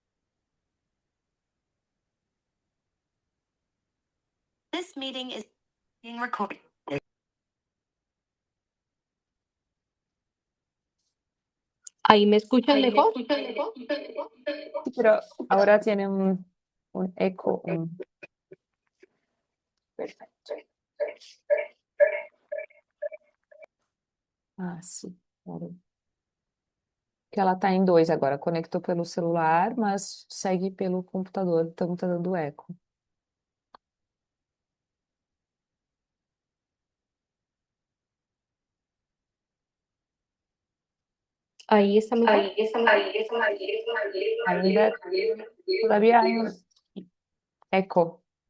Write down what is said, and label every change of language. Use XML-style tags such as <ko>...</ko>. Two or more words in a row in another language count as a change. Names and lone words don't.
<en>This meeting is</en> <es>¿Ahí me escuchan Ahí me mejor? escuchas. Sí, pero ahora tiene un eco. Perfecto.</es> <pt>Ah, sim. Claro. Que ela tá em dois agora. Conectou pelo celular, mas segue pelo computador. Então tá dando eco.</pt> <es>Ahí está mejor. Ainda, todavía hay un eco.</es>